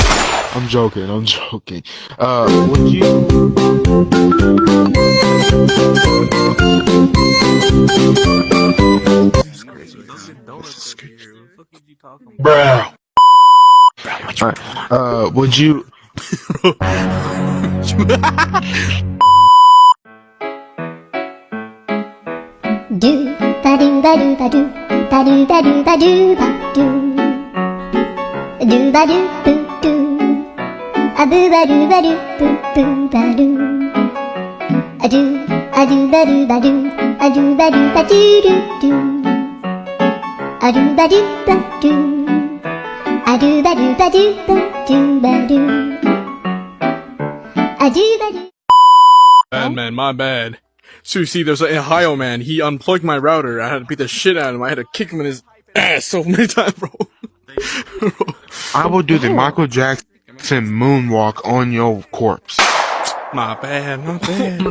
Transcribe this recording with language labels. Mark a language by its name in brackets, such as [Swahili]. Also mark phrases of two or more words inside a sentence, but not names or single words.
[English] I'm joking. Would you... Bruh. Alright, would you... Do ba do ba do ba do ba do ba do ba do ba do do ba do boo do a boo ba do ba do boo boo ba do a do ba do ba do a do ba do ba do do do a do ba do ba do a do ba do ba do ba do ba do a do ba do. Bad man, my bad. So you see, there's an Ohio man. He unplugged my router. I had to beat the shit out of him. I had to kick him in his ass so many times, bro. I will do the Michael Jackson moonwalk on your corpse. My bad, my bad.